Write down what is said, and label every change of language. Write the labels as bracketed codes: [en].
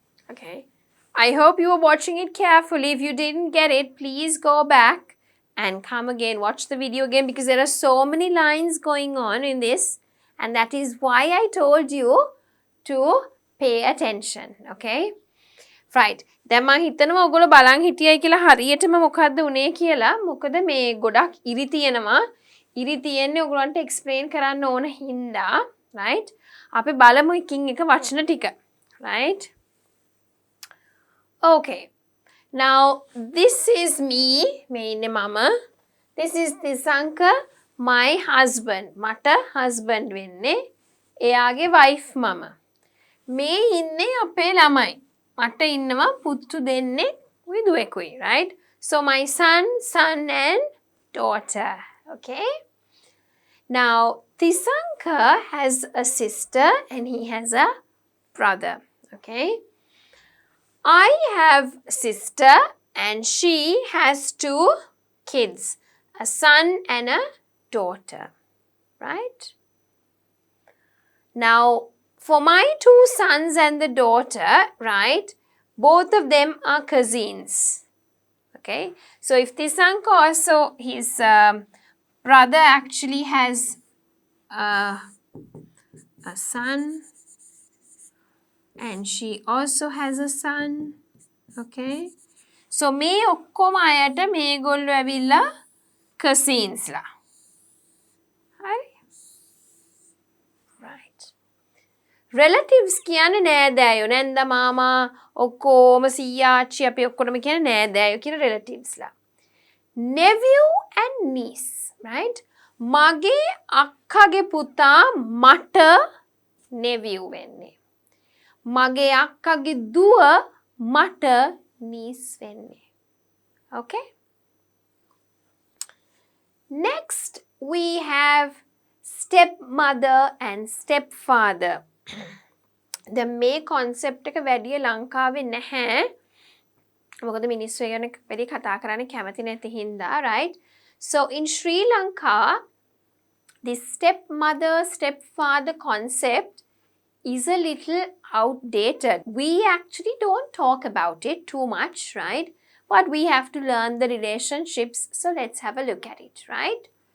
[en] Okay. I hope you were watching it carefully. If you didn't get it, please go back and come again, watch the video again, because there are so many lines going on in this, and that is why I told you to pay attention. Okay, right. [si] දැන් මම හිතනවා ඔයගොල්ලෝ බලන් හිටියයි කියලා හරියටම මොකද්ද උනේ කියලා. මොකද මේ ගොඩක් ඉරි තියෙනවා. ඉරි තියෙන්නේ ඔයගොල්ලන්ට එක්ස්ප්ලেইন කරන්න ඕන හින්දා, right? අපි බලමු එකින් එක වචන ටික, right? Okay. [en] Now this is me, [si] මේ ඉන්නේ මම. [en] This is Tisanka, my husband. [si] මට husband වෙන්නේ. එයාගේ wife මම. මේ ඉන්නේ අපේ ළමයි. මට ඉන්නවා පුතු දෙන්නේ විදුවෙකුයි, right? [en] So my son and daughter. Okay. Now Tisanka has a sister and he has a brother. Okay. I have a sister and she has 2 kids, a son and a daughter, right? Now, for my 2 sons and the daughter, right, both of them are cousins, okay? So, if Tisanka also, his brother actually has a son, and she also has a son, okay? [si] So මේ ඔක්කොම අයට මේගොල්ලෝ ඇවිල්ලා cousins ලා. හරි? Right. Relatives කියන්නේ නෑදෑයෝ. නැන්ද මාමා ඔක්කොම සීයා ආච්චි අපි ඔක්කොම කියන්නේ නෑදෑයෝ කියන relatives ලා. [en] Nephew and niece, right? [si] මගේ අක්කගේ පුතා මට nephew වෙන්නේ. මගේ අක්කගේ දුව මට niece වෙන්නේ. [en] Okay? Next, we have stepmother and stepfather. [si] The මේ concept එක වැඩිය ලංකාවේ නැහැ. මොකද මිනිස්සු ඒ ගැන වැඩි කතා කරන්න කැමති නැති හින්දා, right? [en] So in Sri Lanka, this stepmother stepfather concept is a little outdated. We actually don't talk about it too much, right? But we have to learn the relationships. So let's have a look at it, right?